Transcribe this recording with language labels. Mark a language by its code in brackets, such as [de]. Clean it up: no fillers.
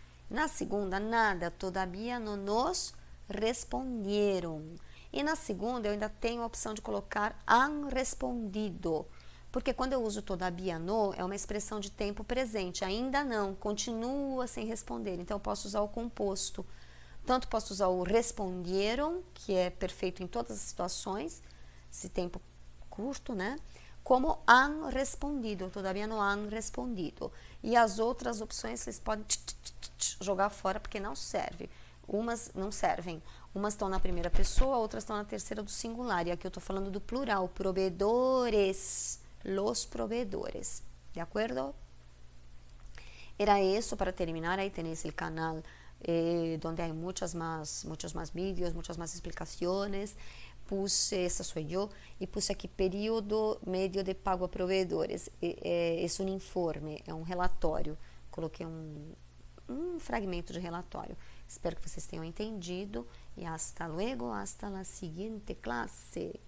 [pt] Na segunda, [es] nada, todavía no nos respondieron. [pt] E na segunda, eu ainda tenho a opção de colocar [es] han respondido. [pt] Porque quando eu uso [es] todavía no, [pt] é uma expressão de tempo presente. Ainda não, continua sem responder. Então, eu posso usar o composto. Tanto posso usar o respondieron, que é perfeito em todas as situações, esse tempo curto, né? [es] Como han respondido, todavía no han respondido. [pt] E as outras opções vocês podem jogar fora porque não serve. Umas não servem. Umas estão na primeira pessoa, outras estão na terceira do singular. E aqui eu estou falando do plural, provedores, [es] los provedores. [pt] De acordo? Era isso para terminar. [es] Aí tenéis o canal donde hay muchos más vídeos, muchas más explicaciones. [pt] Puse, essa sou eu, e puse aqui período médio de pago a provedores. É um informe, é um relatório. Coloquei um fragmento de relatório. Espero que vocês tenham entendido. [es] E hasta luego, hasta la siguiente clase.